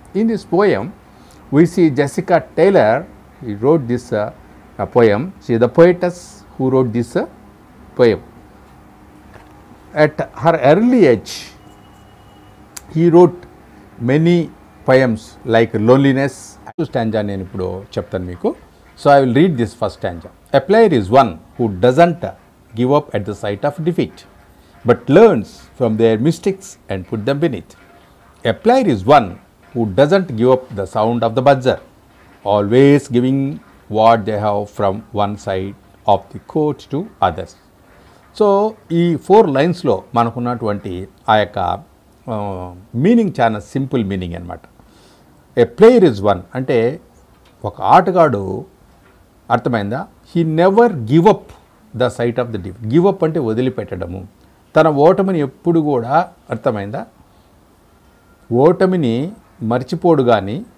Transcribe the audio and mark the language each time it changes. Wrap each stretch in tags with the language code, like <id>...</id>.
<en>In this poem, we see Jessica Taylor. He wrote this poem. She is the poetess who wrote this poem. At her early age, he wrote many poems like Loneliness.</en> <te>Stanza నేను ఇప్పుడు చెప్తాను మీకు.</te> <en>So I will read this first stanza. A player is one who doesn't give up at the sight of defeat, but learns from their mistakes and put them beneath. A player is one who doesn't give up the sound of the buzzer, always giving what they have from one side of the court to others.</en> <te>So ఈ 4 లైన్స్లో మనకున్నటువంటి ఆ యొక్క meaning చాలా simple meaning అనమాట.</te> <en>a player is one</en> <te>అంటే ఒక ఆటగాడు, అర్థమైందా,</te> <en>He never give up the sight of the defeat. Give up</en> <te>అంటే వదిలిపెట్టడము, తన ఓటమిని ఎప్పుడు కూడా, అర్థమైందా, ఓటమిని మర్చిపోడు కానీ.</te>